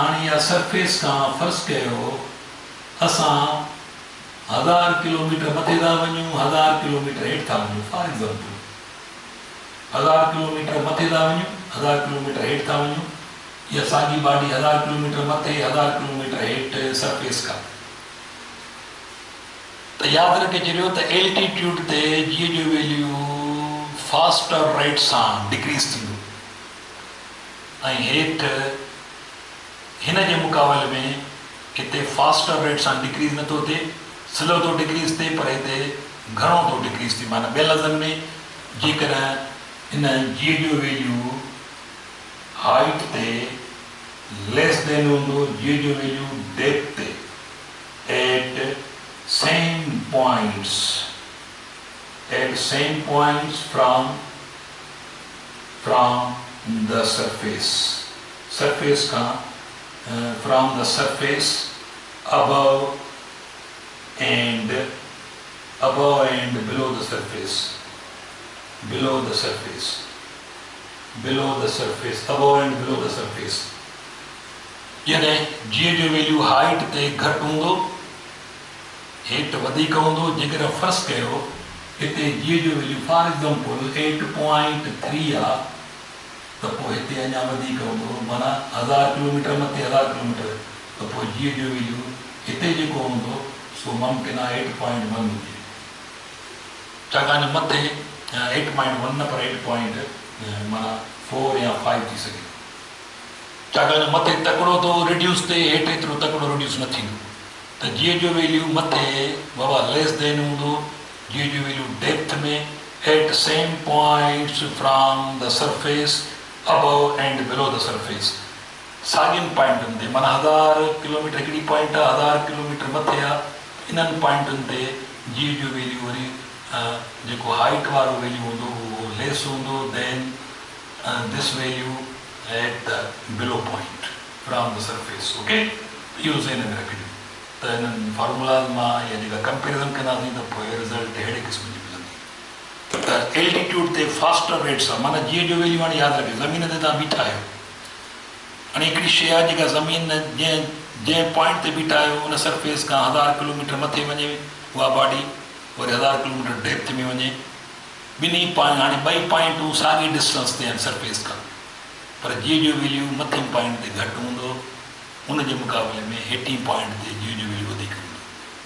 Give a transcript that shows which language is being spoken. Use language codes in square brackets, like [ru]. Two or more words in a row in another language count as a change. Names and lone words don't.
[sd] हाणे इहा सरफेस खां फ़र्ज़ु कयो असां 1000 किलोमीटर मथे था वञूं, 1000 किलोमीटर हेठि था वञूं। [en] for example [sd] 1000 किलोमीटर मथे था वञूं, 1000 किलोमीटर हेठि था वञूं, इहा साॻी बॉडी 1000 किलोमीटर मथे, 1000 किलोमीटर हेठि सरफेस खां। त यादि रखे छॾियो त एल्टीट्यूड ते जी जो वैल्यू [en] faster rate [sd] सां डिक्रीज़ थींदो, ऐं हेठि हिन जे मुक़ाबले में हिते [en] faster rate [sd] सां डिक्रीज़ नथो थिए, स्लो थो डिक्रीज़ थिए, पर हिते घणो थो डिक्रीज़ थिए। माना ॿियनि लफ़्ज़नि में जेकर हिन जी जो वैल्यू हाइट ते [en] less than [sd] हूंदो, जी जो वैल्यू डेप्थ ते [en] at same points from the surface का from the surface above and below the surface, above and below the surface, [sd] यानी जी जो वैल्यू हाइट ते घटि हूंदो, हेठि वधीक हूंदो। जेकर फर्स्ट कयो हिते जी जो वैल्यू [en] for example [sd] 8.3 आहे, त पोइ हिते अञा वधीक हूंदो, माना 1000 किलोमीटर मथे 1000 किलोमीटर, त पोइ जी जो वैल्यू हिते जेको हूंदो सो मुमकिन आहे 8.1 हुजे, छाकाणि मथे 8.1 न पर 8 माना 4 या 5 थी सघे, छाकाणि मथे तकिड़ो थो रिड्यूस थिए, हेठि एतिरो तकिड़ो रिड्यूस न थींदो। त जी जो वैल्यू मथे बाबा [en] less than [sd] हूंदो, जी जो वैल्यू डेप्थ में [en] at same points from the surface above and below the surface, [sd] साॻियुनि पॉइंटुनि ते, माना 1000 किलोमीटर हिकिड़ी पॉइंट आहे, 1000 किलोमीटर मथे आहे, इन्हनि पॉइंटुनि ते जी जो वैल्यू वरी जेको हाइट वारो वैल्यू हूंदो उहो लेस हूंदो [en] than this value at the below point from the surface. [sd] ओके, इहो ज़हन में रखिजो। त हिननि फार्मूलाज़ मां या जेका कंपेरिज़न कंदासीं त पोइ रिज़ल्ट अहिड़े क़िस्म जी मिलंदी। त एल्टीट्यूड ते [en] faster rate [sd] सां, माना जी जो वैल्यू हाणे यादि रखियो, ज़मीन ते तव्हां बीठा आहियो, हाणे हिकिड़ी शइ आहे जेका ज़मीन जंहिं पॉइंट ते बीठा आहियो उन सरफेस खां 1000 किलोमीटर मथे वञे उहा बॉडी, वरी 1000 किलोमीटर डेप्थ में वञे, ॿिन्ही पॉइंट, हाणे ॿई पॉइंटूं साॻी डिस्टेंस ते आहिनि सरफेस खां, पर जी जो वैल्यू मथे पॉइंट ते घटि हूंदो, उन जे मुक़ाबले में हेठी पॉइंट ते जी जो वैल्यू वधीक हूंदो।